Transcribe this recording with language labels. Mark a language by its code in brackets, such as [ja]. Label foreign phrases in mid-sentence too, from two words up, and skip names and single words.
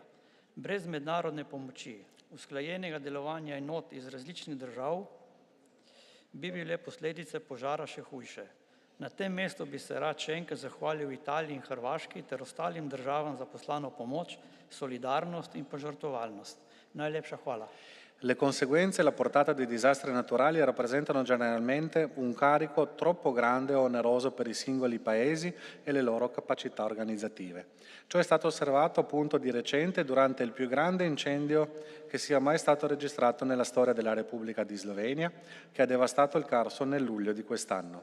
[sl] Brez mednarodne pomoči, usklajenega delovanja enot iz različnih držav, bi bile posledice požara še hujše. Na tem mestu bi se rad še enkrat zahvalil Italiji in Hrvaški ter ostalim državam za poslano pomoč, solidarnost in požrtvovalnost. Najlepša hvala. [it] Le conseguenze e la portata dei disastri naturali rappresentano generalmente un carico troppo grande e oneroso per i singoli paesi e le loro capacità organizzative. Ciò è stato osservato appunto di recente durante il più grande incendio che sia mai stato registrato nella storia della Repubblica di Slovenia, che ha devastato il Carso nel luglio di quest'anno.